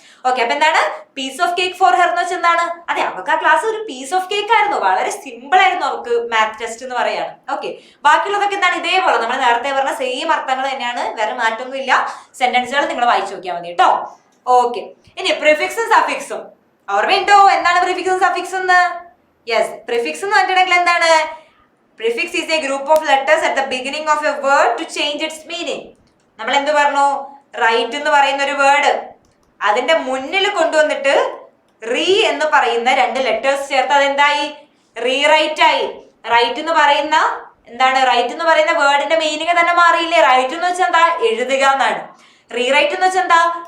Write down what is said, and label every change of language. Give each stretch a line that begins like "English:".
Malayalam: Okay, അപ്പൊ എന്താണ്
English: piece of cake for her
Malayalam: എന്ന് വെച്ചാൽ എന്താണ്? അതെ, അവർക്ക് ആ ക്ലാസ് ഒരു പീസ് ഓഫ് കേക്ക് ആയിരുന്നു, വളരെ സിമ്പിൾ ആയിരുന്നു അവർക്ക് മാത്ത് ടെസ്റ്റ് എന്ന് പറയാണ്. ഓക്കെ, ബാക്കിയുള്ളതൊക്കെ എന്താണ് ഇതേപോലെ നമ്മൾ നേരത്തെ പറഞ്ഞ സെയിം അർത്ഥങ്ങൾ തന്നെയാണ്, വേറെ മാറ്റൊന്നും ഇല്ല. സെന്റൻസുകൾ നിങ്ങൾ വായിച്ചു നോക്കിയാൽ മതി കേട്ടോ. ഓക്കെ, ഇനി പ്രിഫിക്സും സഫിക്സും ഓർമ്മയുണ്ടോ? എന്താണ് പ്രിഫിക്സും സഫിക്സും എന്ന്? യെസ്, പ്രിഫിക്സ് എന്ന് പറഞ്ഞിട്ടുണ്ടെങ്കിൽ എന്താണ്?
English: Prefix is a group of letters at the beginning of a word to change its meaning.
Malayalam: നമ്മൾ എന്ത് പറഞ്ഞു? റൈറ്റ് എന്ന് പറയുന്ന ഒരു വേർഡ് അതിന്റെ മുന്നിൽ കൊണ്ടുവന്നിട്ട് റീ എന്ന് പറയുന്ന 2 ലെറ്റേഴ്സ് ചേർത്ത് അതെന്തായി? റീറൈറ്റ് ആയി. റൈറ്റ് എന്ന് പറയുന്ന എന്താണ്? റൈറ്റ് എന്ന് പറയുന്ന വേർഡിന്റെ മീനിങ് തന്നെ മാറിയില്ലേ? റൈറ്റ് എന്ന് വെച്ചാൽ എന്താ? എഴുതുക എന്നാണ്. റീറൈറ്റ് എന്ന് വെച്ചാൽ എന്താ?